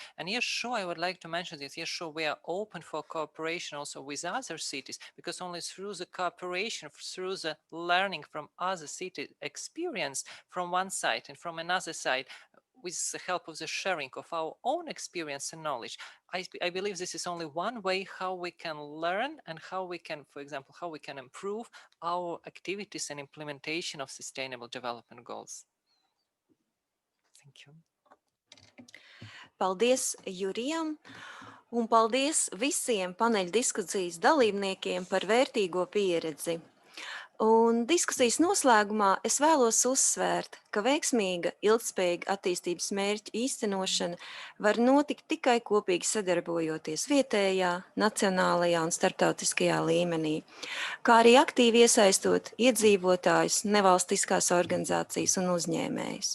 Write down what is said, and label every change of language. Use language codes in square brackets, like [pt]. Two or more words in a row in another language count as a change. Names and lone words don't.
[en] And yes, sure, I would like to mention this. Yes, sure, we are open for cooperation also with other cities, because only through the cooperation, through the learning from other cities' experience from one side and from another side, with the help of the sharing of our own experience and knowledge, I believe this is only one way how we can learn and how we can, for example, how we can improve our activities and implementation of sustainable development goals. Thank you. [lv] Paldies Jurijam un paldies visiem paneļa diskusijas dalībniekiem par vērtīgo pieredzi. Un diskusijas noslēgumā es vēlos uzsvērt, ka veiksmīga ilgtspējīga attīstības mērķu īstenošana var notikt tikai kopīgi sadarbojoties vietējā, nacionālajā un starptautiskajā līmenī, kā arī aktīvi iesaistot iedzīvotājus, nevalstiskās organizācijas un uzņēmējus.